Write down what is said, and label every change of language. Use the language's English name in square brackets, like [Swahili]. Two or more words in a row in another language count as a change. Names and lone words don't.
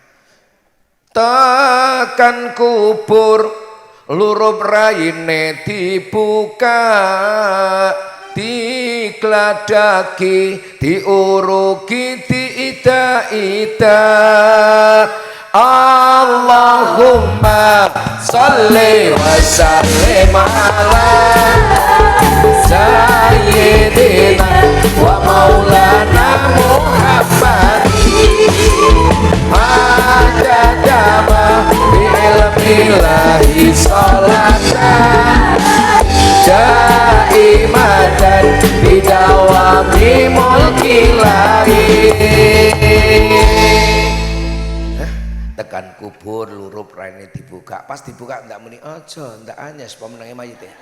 [Javanese] Tekan kubur lurup raine dibuka, digladaki, diuruki, diida-ida. [Arabic] اللهم صلّ وسلّم على سيدنا ومولانا محمدٍ عددَما بعلمِ الله صلاةً دائمةً بدوامِ ملكِ الله. [Javanese] Tekan kubur lurup raine dibuka, pas dibuka ndak muni aja ndak anyes pemenange mayit ya.